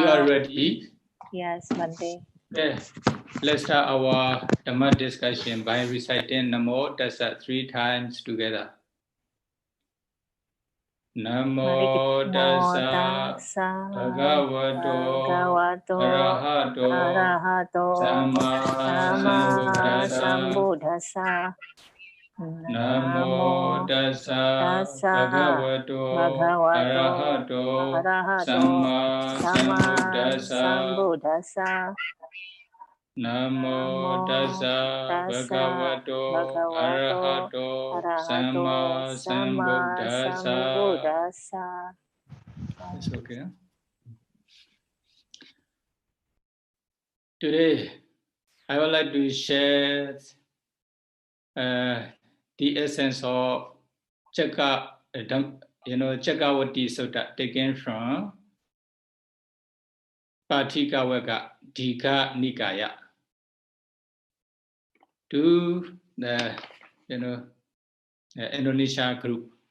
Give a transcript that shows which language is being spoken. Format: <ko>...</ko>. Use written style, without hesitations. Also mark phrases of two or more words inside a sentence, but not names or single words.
<en>ready? Yes, Bhante. Okay. Let's start our Dhamma discussion by reciting Namo Tassa 3 times together.</en> <pi>Namo Tassa Bhagavato Arahato Samma Sambuddhassa. Namo Tassa Bhagavato Arahato Samma Sambuddhassa. Namo Tassa Bhagavato Arahato Samma Sambuddhassa.</pi> <en>It's okay. Today, I would like to share the essence of Cakkavatti Sutta taken from Patikawaka Dika Nikaya to the Indonesia group.</en>